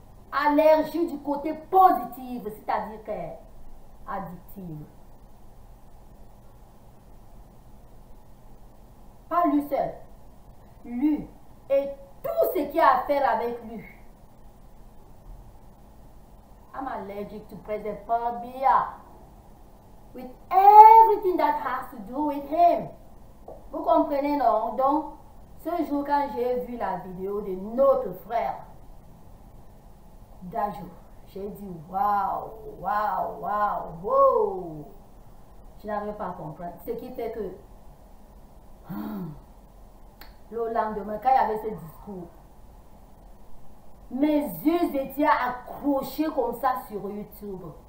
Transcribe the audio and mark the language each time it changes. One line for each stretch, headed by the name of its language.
French: Allergie du côté positif, c'est-à-dire qu'elle addictive. Pas lui seul. Lui et tout ce qui a à faire avec lui.
English: I'm allergic to President Paul Biya. With everything that has to do with him.
French: Vous comprenez, non? Donc, ce jour, quand j'ai vu la vidéo de notre frère, Dadjo, j'ai dit waouh, waouh, waouh, wow. Je n'arrive pas à comprendre. Ce qui fait que le lendemain, quand il y avait ce discours, mes yeux étaient accrochés comme ça sur YouTube.